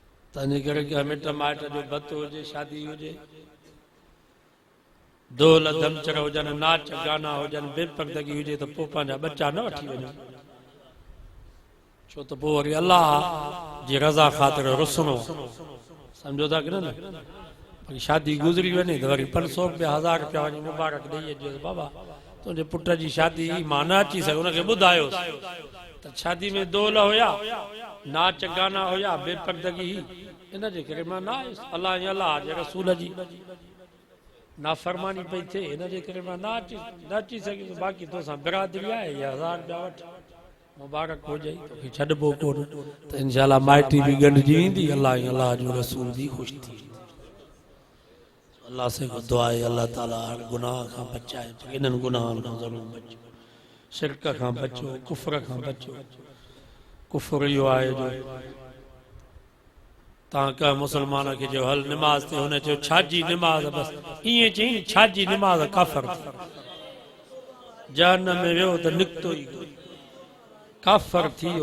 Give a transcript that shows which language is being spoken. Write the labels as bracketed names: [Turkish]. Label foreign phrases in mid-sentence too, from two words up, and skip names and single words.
[Sindhi] तंहिंजे करे कि मिट माइट जो भत हुजे, शादी हुजे, ढोल धमचर हुजनि, नाच गाना हुजनि, बेपर्दगी हुजे, त पोइ पंहिंजा बच्चा न वठी वञो। छो त पोइ वरी अलाह जी रज़ा ख़ातिर रुसणो, सम्झो था की न? वरी शादी गुज़री वञे त वरी 500 रुपया 1000 रुपया वञी मुबारक ॾेई अचिजोसि, बाबा तुंहिंजे पुट जी शादी मां न अची सघो, हुनखे ॿुधायोसि त शादी में दोल हुया, नाच गाना हुया, बेपर्दगी, इन जे करे मां न आयुसि। अलाह ऐं अलाह जे रसूल जी नाफ़रमानी पई थिए, इन जे करे मां न अची सघियुसि। बाक़ी तोसां बिरादरी आहे, या 1000 रुपया वठि, मुबारक हो जाई, तोखे छॾिबो कोन, त [Arabic] إن شاء الله [Sindhi] माइटी बि गंढिजी वेंदी, अलाह ऐं अलाह जो रसूल बि ख़ुशि थी। अल्लाह से दुआ आहे अल्लाह ताला हर गुनाह खां बचाए, इन्हनि गुनाहनि खां ज़रूरु बचो, शिरक खां बचो, कुफ्र खां बचो। कुफ्र इहो आहे जो तव्हां कंहिं मुस्लमान खे जो हल निमाज़ ते, हुन चयो छाजी निमाज़, बसि ईअं चई छाजी निमाज़, काफ़र जहन्नम में वियो त निकितो ई काफ़र थी वियो।